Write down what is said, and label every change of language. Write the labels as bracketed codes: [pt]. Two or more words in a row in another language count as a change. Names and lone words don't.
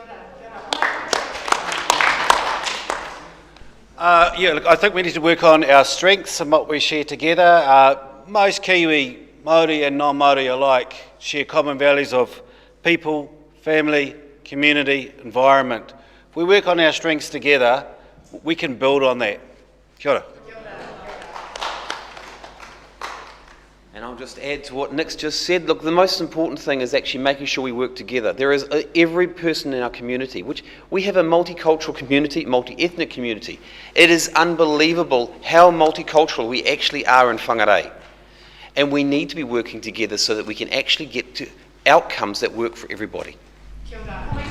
[en] Yeah, look, I think we need to work on our strengths and what we share together. Most Kiwi, Māori and non-Māori alike share common values of people, family, community, environment. If we work on our strengths together, we can build on that. [mi] Kia ora. [en] And I'll just add to what Nick's just said. Look, the most important thing is actually making sure we work together. There is every person in our community, which we have a multicultural community, multi-ethnic community. It is unbelievable how multicultural we actually are in Whangārei. And we need to be working together so that we can actually get to outcomes that work for everybody. [mi] Kia ora.